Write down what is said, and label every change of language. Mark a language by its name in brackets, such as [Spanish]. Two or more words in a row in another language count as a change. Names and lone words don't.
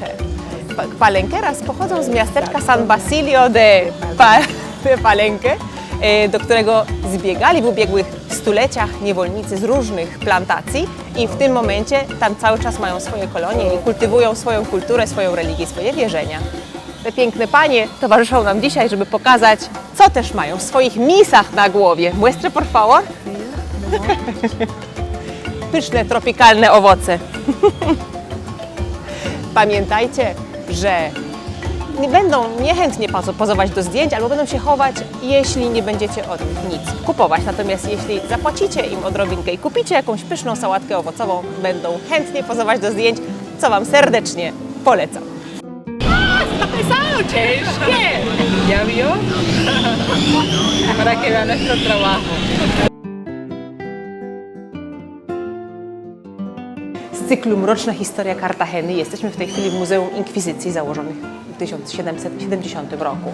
[Polish] Palenqueras pochodzą z miasteczka San Basilio de Palenque, do którego zbiegali w ubiegłych stuleciach niewolnicy z różnych plantacji i w tym momencie tam cały czas mają swoje kolonie i kultywują swoją kulturę, swoją religię, swoje wierzenia. Te piękne panie towarzyszą nam dzisiaj, żeby pokazać, co też mają w swoich misach na głowie. [Spanish] Muestre, por favor. [Polish] Pyszne, tropikalne owoce. Pamiętajcie, że nie będą niechętnie pozować do zdjęć albo będą się chować, jeśli nie będziecie od nich nic kupować. Natomiast jeśli zapłacicie im odrobinkę i kupicie jakąś pyszną sałatkę owocową, będą chętnie pozować do zdjęć, co Wam serdecznie polecam. Ciężkie! [Spanish] ¿Ya vio? Para que vea nuestro trabajo. [Polish] Z cyklu Mroczna historia Kartageny jesteśmy w tej chwili w Muzeum Inkwizycji założonych w 1770 roku.